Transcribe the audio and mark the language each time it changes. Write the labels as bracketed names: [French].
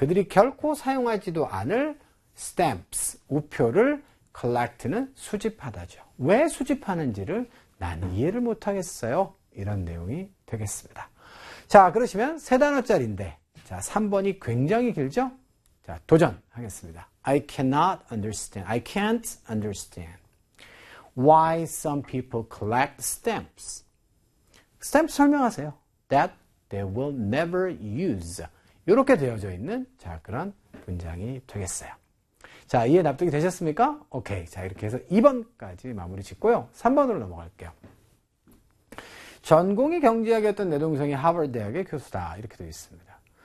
[Korean] 그들이 결코 사용하지도 않을 stamps, 우표를 collect는 수집하다죠. 왜 수집하는지를 난 이해를 못하겠어요. 이런 내용이 되겠습니다. 자, 그러시면 세 단어짜리인데, 자, 3번이 굉장히 길죠? 자, 도전하겠습니다. [English] I cannot understand. I can't understand why some people collect stamps. Stamps [Korean] 설명하세요. [English] That they will never use. [Korean] 이렇게 되어져 있는 자, 그런 문장이 되겠어요. 자, 이해 납득이 되셨습니까? 오케이. 자, 이렇게 해서 2번까지 마무리 짓고요. 3번으로 넘어갈게요. 전공이 경제학이었던 내 동생이 하버드 대학의 교수다. 이렇게 되어 있습니다.